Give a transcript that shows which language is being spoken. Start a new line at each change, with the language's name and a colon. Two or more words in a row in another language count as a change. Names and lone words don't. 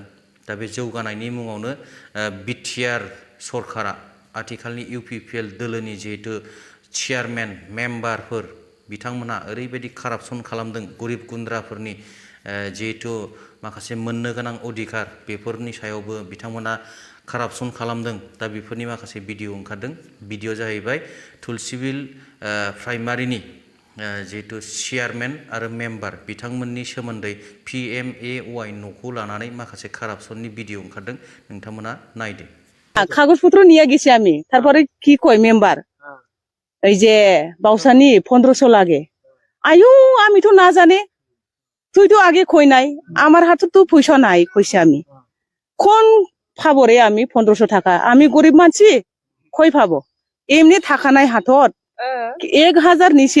Bodo: दा बे जौगानायनि मुङावनो BTR सरकारा आथिखालनि UPPL दोलोनि जिहेतु चेयारमेन मेम्बारफोर बिथांमोनहा ओरैबायदि कारापसन खालामदों गरिब गुन्द्राफोरनि जिहेतु माखासे मोननो गोनां अधिकार बेफोरनि सायावबो बिथांमोना कारापसन खालामदों। दा बेफोरनि माखासे भिडिअ ओंखारदों। भिडिअ जाहैबाय तुलसिबिल प्राइमारिनि जिहेतु चेयारमेन आरो मेम्बार बिथांमोननि सोमोन्दै PMAY न'खौ लानानै माखासे कारापसननि भिडिअ ओंखारदों। नोंथांमोना नायदो।
Bangla: কাগজপত্র নিয়ে গেছি আমি, তারপরে কি কয় মেম্বার এই যে বাউসানি 1500 লাগে আয়ু আমি তো না জানে তুই তো আগে কই নাই আমার হাতে তো পয়সা নাই কইছে আমি কোন পাবো রে আমি 1500 টাকা আমি গরিব মানছি কই পাবো এমনি টাকা নাই হাতত 1000 নিছে